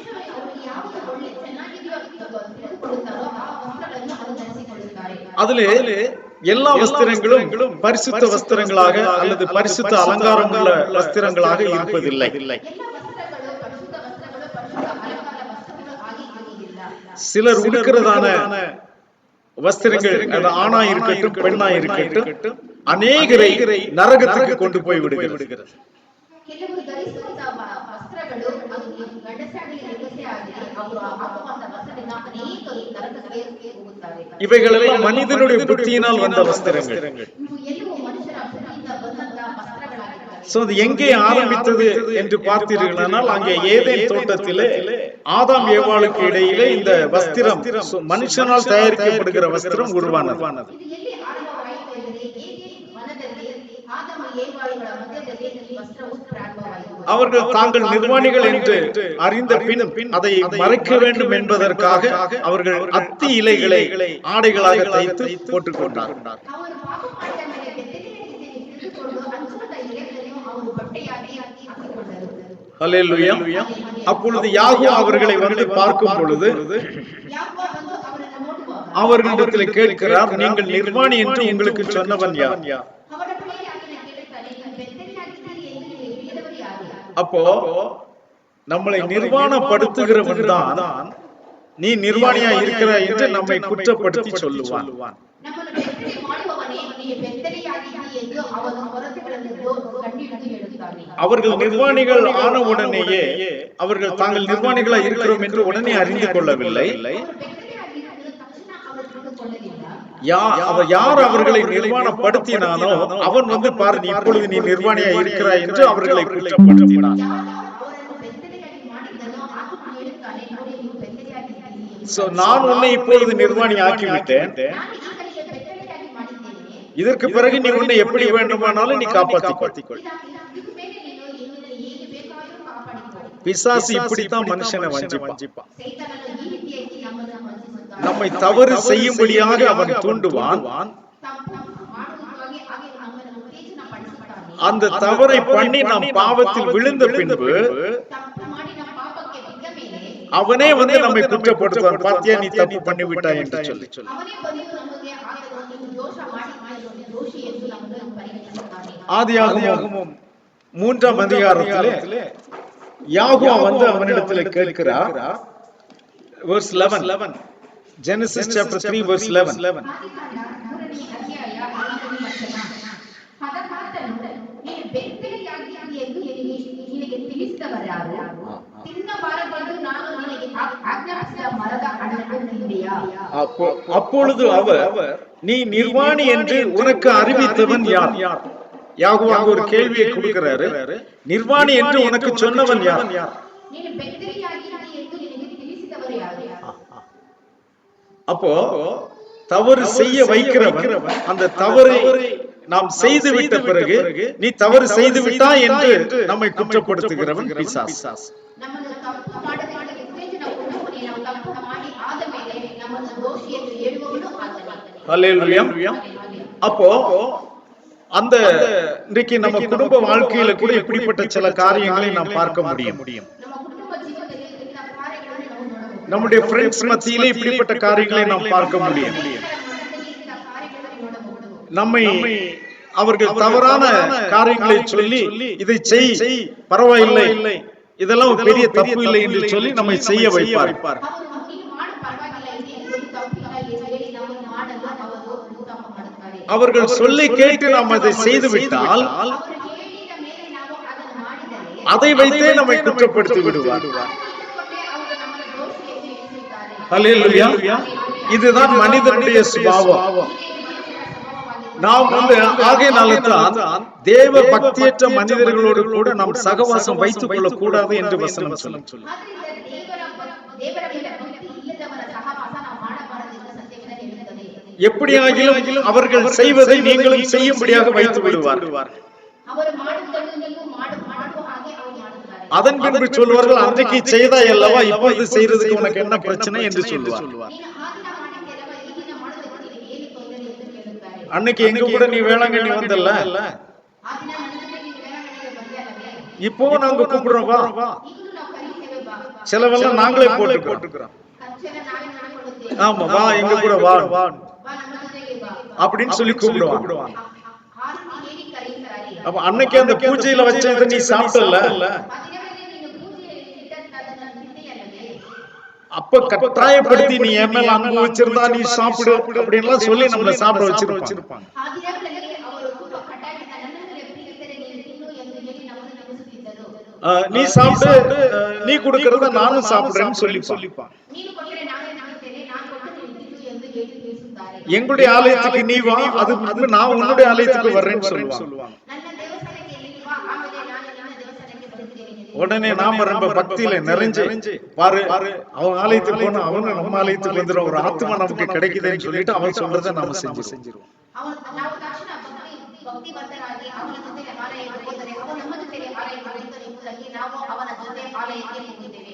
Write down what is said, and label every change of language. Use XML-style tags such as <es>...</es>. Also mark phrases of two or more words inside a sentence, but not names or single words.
<ta>அதிலே எல்லா வஸ்திரங்களும் பரிசுத்த வஸ்திரங்களாக அல்லது பரிசுத்த அலங்காரம் உள்ள வஸ்திரங்களாக இருப்பதில்லை. சிலர் உடுக்கிறதான வஸ்திரங்கள் அது ஆணா இருக்கட்டும் பெண்ணா இருக்கட்டும் அநேகரை நரகத்துக்கு கொண்டு போய் விடுகிறது.</ta> <kn>ಕೆಲವರು ಧರಿಸುವಂತಹ ವಸ್ತ್ರಗಳು ಅದು ಗಂಡಸಾಗಲಿ ಹೆಂಗಸೇ ಆಗಲಿ ಅವರು ಹಾಕುವಂತಹ ವಸ್ತ್ರದಿಂದ ಅನೇಕರು ನರಕಕ್ಕೆ ಹೋಗುತ್ತಾರೆ.</kn> <ta>இவைகளெல்லாம் மனிதனுடைய புத்தியினால் வந்த வஸ்திரங்கள்.</ta> <kn>ಇವು ಎಲ್ಲವೂ ಮನುಷ್ಯರ ಬುದ್ಧಿಯಿಂದ ಬಂದಂತಹ ವಸ್ತ್ರಗಳಾಗಿವೆ.</kn> <ta>சோ அது எங்கே ஆரம்பித்தது என்று பார்த்தீர்களானால் அங்கே ஏதேன் தோட்டத்திலே ஆதாம் ஏவாளுக்கு இடையிலே இந்த வஸ்திரம் மனுஷனால் தயாரிக்கப்படுகிற வஸ்திரம் உருவானது.</ta> <kn>ಇದು ಎಲ್ಲಿ ಆರಂಭವಾಯಿತು ಎಂದರೆ ಏದೇನ್ ವನದಲ್ಲಿ ಆದಾಮ ಏವಾಳುಗಳ ಮಧ್ಯದಲ್ಲಿ ಈ ವಸ್ತ್ರವು ಪ್ರಾರಂಭವಾಯಿತು.</kn> <ta>அவர்கள் தாங்கள் நிர்வாணிகள் என்று அறிந்த பின் அதை மறைக்க வேண்டும் என்பதற்காக அவர்கள் அத்தி இலைகளை ஆடைகளாக தைத்து போட்டுக் கொண்டார்கள்.</ta> <kn>ಅವರು ಪಾಪ ಮಾಡಿದ ಮೇಲೆ ಬೆತ್ತಲೆಯಾಗಿದ್ದೇನೆ ತಿಳಿದುಕೊಂಡು ಅಂಚುವಂತ ಎಲೆಗಳನ್ನು ಅವರು ಬಟ್ಟೆಯಾಗಿ ಹಾಕಿಕೊಂಡರು.</kn> <ta>ஹல்லேலூயா. அப்பொழுது யாகோ அவர்களை வந்து பார்க்கும் பொழுது</ta> <kn>ಯಾಕೋ ಬಂದು ಅವರನ್ನು ನೋಡುವಾಗ</kn> <ta>அவர்களிடத்தில் கேட்கிறார், நீங்கள் நிர்வாணி என்று உங்களுக்கு சொன்னவன் யார்?</ta> <kn>ಅವರ ಬಳಿಗೆ ಆತನು ಕೇಳುತ್ತಾನೆ, ನೀವು ಬೆತ್ತಲೆಯಾಗಿದ್ದೀರಿ ಎಂದು ನಿಮಗೆ ಹೇಳಿದವರು ಯಾರು?</kn> <ta>அப்போ நம்மளை நிர்வாணப்படுத்துகிறவன் தான் நீ நிர்வாணியா இருக்கிறாய் என்று நம்மை குற்றப்படுத்தி சொல்லுவான்.</ta> <kn>ನಮ್ಮನ್ನು ಬೆತ್ತಲೆ ಮಾಡುವವನೇ ನೀನು ಬೆತ್ತಲೆಯಾಗಿದ್ದೀ ಎಂದು ಅವನ ಹೊರತುಗಳನ್ನು ಕಂಡುಹಿಡಿದು ಹೇಳುತ್ತಾನೆ.</kn> <ta>அவர்கள் நிர்வாணிகள் ஆன உடனேயே அவர்கள் தாங்கள் நிர்வாணிகளா இருக்கிறோம் என்று உடனே அறிந்து கொள்ளவில்லை.</ta> <kn>ಅವರು ಬೆತ್ತಲೆಯಾಗಿದ್ದು ತಕ್ಷಣ ಅವರು ತಿಳಿದುಕೊಳ್ಳಲಿಲ್ಲ.</kn> <ta>யார் அவர்களை நிர்வாணப்படுத்தினானோ அவன் வந்து பாரு, நீ இப்பொழுது நீ நிர்வாணியா இருக்கிறாய் என்று அவர்களை குற்றப்படுத்தினான்.</ta> <kn>ಅವರನ್ನು ಬೆತ್ತಲೆಯಾಗಿ ಮಾಡಿದ್ದನ್ನು ಆತನು ಹೇಳುತ್ತಾನೆ, ನೋಡಿ ನೀವು ಬೆತ್ತಲೆಯಾಗಿದ್ದೀರಿ ಎಂದು.</kn> <ta>சோ நான் உன்னை இப்பொழுது நிர்வாணி ஆக்கிவிட்டேன்,</ta> <kn>ನಾನು ಈಗಲೇ ಬೆತ್ತಲೆಯಾಗಿ ಮಾಡಿದ್ದೇನೆ.</kn> <ta>இதற்கு பிறகு நீ உன்னை எப்படி வேண்டுமானாலும் நீ காப்பாற்றிக்கொள்.</ta> <kn>ಇದಕ್ಕೆ ಮೇಲೆ ನೀನು ನಿನ್ನನ್ನು ಹೇಗೆ ಬೇಕಾದರೂ ಕಾಪಾಡಿಕೊ.</kn> <ta>பிசாசு இப்படித்தான் மனுஷனை வஞ்சிப்பான்.</ta> <kn>ಸೈತಾನನು ಈ ರೀತಿಯಾಗಿ ನಮ್ಮನ್ನು ವಂಚಿಸುತ್ತಾನೆ.</kn> <ta>நம்மை தவறு செய்யும்படியாக அவன் தூண்டுவான்.</ta> <kn>ತಪ್ಪು ಮಾಡುವುದಕ್ಕಾಗಿ ಹಾಗೆ ನಮ್ಮನ್ನು ಉತ್ತೇಜನ ಪಡಿಸುತ್ತಾನೆ.</kn> <ta>அந்த தவறை பண்ணி நாம் பாவத்தில் விழுந்த பின்பு</ta> <kn>ತಪ್ಪು ಮಾಡಿ ನಮ್ಮ ಪಾಪಕ್ಕೆ ಬಿದ್ದ ಮೇಲೆ</kn> <ta>அவனே வந்து நம்மை குற்றப்படுத்துவான். பாத்தியா, நீ தப்பு பண்ணி விட்டாய் என்று சொல்லி.</ta> <kn>ಅವನೇ ಬಂದು ನಮಗೆ ಆತನು ನೀವು ದೋಷ ಮಾಡಿದ್ದೀರಿ ದೋಷಿ ಎಂದು ನಮ್ಮನ್ನು ಪರಿಗಣಿಸುತ್ತಾನೆ.</kn> <ta>ஆதியாகமம் 3ஆம் அதிகாரத்திலே யாகோ வந்து அவனிடத்தில் கேட்கிறார்.</ta> <en>verse 11, Genesis chapter 3 verse 11.</en> <kn>ಆದಿಕಾಂಡ 3ನೇ ಅಧ್ಯಾಯ 5ನೇ ವಚನ. ಹದಕಾತನು ನೀನು ಬೆತ್ತಲೆಯಾಗಿದ್ದೀ ಎಂದು ನಿನಗೆ ತಿಳಿಸಿದವರಾರು? ತಿನ್ನಬಾರದೆಂದು ನಾನು ನಿನಗೆ ಆಜ್ಞಾಪಿಸಿದ ಮರದ ಹಣ್ಣನ್ನು ತಿಂದೆಯಾ?</kn> <ta>அப்பொழுது அவர், நீ நிர்வாணி என்று உனக்கு அறிவித்தவன் யார்? யாகோ அங்க ஒரு கேள்வியை கொடுக்கிறாரு. நிர்வாணி என்று உனக்கு சொன்னவன் யார்?</ta> <kn>ನೀನು ಬೆತ್ತಲೆಯಾಗಿದ್ದೀ ಎಂದು ನಿನಗೆ ತಿಳಿಸಿದವರು ಯಾರು?</kn> <ta>அப்போ தவறு செய்ய வைக்கிறவன் அந்த தவறை நாம் செய்து விட்ட பிறகு நீ தவறு செய்து விட்டாய் என்று நம்மை குற்றப்படுத்துகிறவன் பிசாசு.</ta> <kn>ನಮ್ಮನ್ನು ತಪ್ಪು ಮಾಡದಂತೆ ಉತ್ತೇಜನ ಕೊಡುವವನೇ. ನಾವು ತಪ್ಪು ಮಾಡಿ ಆದ ಮೇಲೆ ನಮ್ಮನ್ನು ದೋಷಿ ಎಂದು ಹೇಳುವವನು ಆತನೇ.</kn> <ta>ஹல்லேலூயா. அப்போ அந்த இன்றைக்கு நம்ம குடும்ப வாழ்க்கையில கூட இப்படிப்பட்ட சில காரியங்களை நாம் பார்க்க முடியும்.</ta> <kn>ನಮ್ಮ ಕುಟುಂಬ ಜೀವನದಲ್ಲಿ ಇಂಥ ಕಾರ್ಯಗಳನ್ನು ನಾವು ನೋಡಬಹುದು.</kn> <ta>நம்முடைய ஃப்ரெண்ட்ஸ் மத்தியிலே இப்படிப்பட்ட காரியங்களை நாம் பார்க்க முடியும்.</ta> <kn>ಇಂಥ ಕಾರ್ಯಗಳನ್ನು ನೋಡಬಹುದು.</kn> <ta>நம்மை அவர்கள் தவறான காரியங்களை சொல்லி இதை செய், பரவாயில்லை, இதெல்லாம் பெரிய தப்பு இல்லை என்று சொல்லி நம்மை செய்ய வைப்பார்.</ta> <kn>ಅವರು ನೀನು ಮಾಡು ಪರವಾಗಿಲ್ಲ, ಇದು ತಪ್ಪಿಲ್ಲ ಎಂದು ಹೇಳಿ ನಮ್ಮನ್ನು ಮಾಡಲು ಅವರು ಉತ್ತಮ ಮಾಡುತ್ತಾರೆ.</kn> <ta>அவர்கள் சொல்லை கேட்டு நாம் அதை செய்து விட்டால்</ta> <kn>ಅವರು ಹೇಳಿದ ಮೇಲೆ ನಾವು ಅದನ್ನು ಮಾಡಿದರೆ</kn> <ta>அதை வைத்தே நம்மை குற்றப்படுத்தி விடுவார்.</ta> <kn>ಅದನ್ನು ಇಟ್ಟುಕೊಂಡೇ ಅವರು ನಮ್ಮನ್ನು ದೋಷಿ ಎಂದು ಎಣಿಸುತ್ತಾರೆ.</kn> <ta>ஹல்லேலூயா. இதுதான் மனிதனுடைய சுபாவம். நாம் வந்து ஆகையினால்தான் தேவ பக்தியற்ற மனிதர்களோடு கூட நாம் சகவாசம் வைத்துக் கொள்ளக் கூடாது என்று வசனம் சொல்லும்.</ta> <kn>ದೇವರ ಮೇಲೆ ಭಕ್ತಿ ಇಲ್ಲದವರ ಸಹವಾಸ ನಾವು ಮಾಡಬಾರದೆಂದು ಸತ್ಯವೇದ ಹೇಳುತ್ತದೆ.</kn> <ta>எப்படியாகிலும் அவர்கள் செய்வதை நீங்களும் செய்யும்படியாக வைத்து விடுவார்.</ta> <kn>ಅವರು ಮಾಡುವುದನ್ನು ನೀವು ಮಾಡುವ ಹಾಗೆ ಅವರು ಮಾಡುತ್ತಾರೆ.</kn> <ta>அதன் பின்பு சொல்வார்கள், அன்றைக்கு செய்தாய் அல்லவா, இப்பொழுது செய்யறதுக்கு உனக்கு என்ன பிரச்சனை என்று சொல்லுவார்.</ta> <kn>ನೀನು ಆ ದಿನ ಮಾಡಿದ್ದೆಲ್ಲವ ಈ ದಿನ ಮಾಡೋದಕ್ಕೆ ನಿನಗೆ ಏನು ತೊಂದರೆ ಎಂದು ಕೇಳುತ್ತಾರೆ.</kn> <ta>அன்னைக்கு எங்க கூட நீ வேளாங்கண்ணி வந்தல்ல,</ta> <kn>ಆ ದಿನ ನನ್ನ ಜೊತೆ ನೀನು ವೇಳಾಂಗಣಿಗೆ ಬಂದೆ ಅಲ್ಲವೇ?</kn> <ta>இப்போ நாங்க கூப்பிடுறோம் வா.</ta> <kn>ಈಗಲೂ ನಾವು ಕರೀತೇವೆ ಬಾ.</kn> <ta>செலவெல்லாம் நாங்களே போட்டுக்கிறோம்.</ta> <kn>ಖರ್ಚೆಲ್ಲ ನಾವೇ ಮಾಡಿಕೊಳ್ಳುತ್ತೇವೆ.</kn> <ta>ஆமா, வா எங்க கூட வா</ta> <kn>ಬಾ ನಮ್ಮ ಜೊತೆಗೆ ಬಾ</kn> <ta>அப்படின்னு சொல்லி கூப்பிடுவாங்க.</ta> <kn>ಆ ರೀತಿ ಹೇಳಿ ಕರೀತಾರೆ.</kn> <ta>அப்ப அன்னைக்கு அந்த பூஜையில வச்சதை நீ சாப்பிடல,</ta> <kn>ಆ ದಿನದಲ್ಲಿ ನೀನು ಪೂಜೆಯಲ್ಲಿ ಇಟ್ಟದ್ದನ್ನು ತಿಂದೆಯಲ್ಲವೇ?</kn> <ta>அப்ப கட்டாயப்படுத்தி நீ என் மேல அன்பு வச்சிருந்தா நீ சாப்பிடு அப்படின்லாம் சொல்லி நம்மள சாப்பிட வச்சிருப்பாங்க.</ta> <kn>ಆ ದಿನಗಳಲ್ಲಿ ಅವರು ತುಂಬಾ ಕಟ್ಟಾಗಿ ನನ್ನನ್ನು ಪ್ರೀತಿಸಿದರೆ ನೀನು ತಿನ್ನು ಎಂದು ಹೇಳಿ ನಮ್ಮನ್ನು ನೆನೆಸುತ್ತಿದ್ದರು.</kn> <ta>நீ சாப்பிட்டு நீ கொடுக்கறத நானும் சாப்பிடுறேன்னு சொல்லிப்பான்.</ta> <kn>ನೀನು ಕೊಟ್ಟರೆ ನಾನು ತಿನ್ನುತ್ತೇನೆ, ನಾನು ಕೊಟ್ಟರೆ ನೀನು ತಿನ್ನು ಎಂದು ಹೇಳಿ ತಿಳಿಸುತ್ತಾರೆ.</kn> <ta>எங்களுடைய ஆலயத்துக்கு நீ வா, அது நான் உன்னுடைய ஆலயத்துக்கு வர்றேன்னு சொல்லுவாங்க.</ta> <kn>ನನ್ನ ದೇವಸ್ಥಾನಕ್ಕೆ ನೀನು ಬಾ, ಆಮೇಲೆ ನಾನು ನಿನ್ನ ದೇವಸ್ಥಾನಕ್ಕೆ ಬರುತ್ತೇನೆ ಎಂದು</kn> <ta>உடனே நாம ரொம்ப பக்தியில நிறைஞ்சு பாரு அவன் ஆலயத்துக்கு போனா அவன் நம்ம ஆலயத்துக்கு வந்துடும், ஒரு ஆத்மா நமக்கு கிடைக்குதுன்னு சொல்லிட்டு அவன் சொல்றதை நாம செஞ்சிருவோம்.</ta> <kn>ನಾವು ತಕ್ಷಣ ಭಕ್ತಿವಂತರಾಗಿ ಅವನ ಜೊತೆ ಆಲಯಕ್ಕೆ ಹೋದರೆ ಅವನು ನಮ್ಮ ಜೊತೆ ಆಲಯಕ್ಕೆ ಬರುತ್ತಾನೆ ಎಂಬುದಾಗಿ ನಾವು ಅವನ ಜೊತೆ ಆಲಯಕ್ಕೆ ಹೋಗುತ್ತೇವೆ.</kn>